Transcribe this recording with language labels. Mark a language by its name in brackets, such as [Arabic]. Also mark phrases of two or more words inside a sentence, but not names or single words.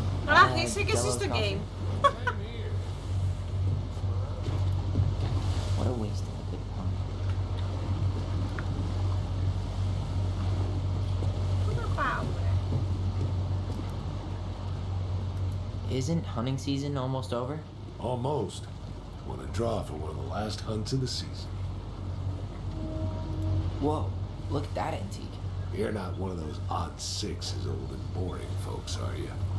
[Greek] Α, είσαι και εσύ Delos στο coffee. [English] game. Same here. What a waste of a good pun. [Greek] Πού να πάω, ρε. [English] Isn't hunting season almost over? Almost. Want to draw for one of the last hunts of the season. Whoa, look at that antique. You're not one of those odd sixes, old and boring folks, are you?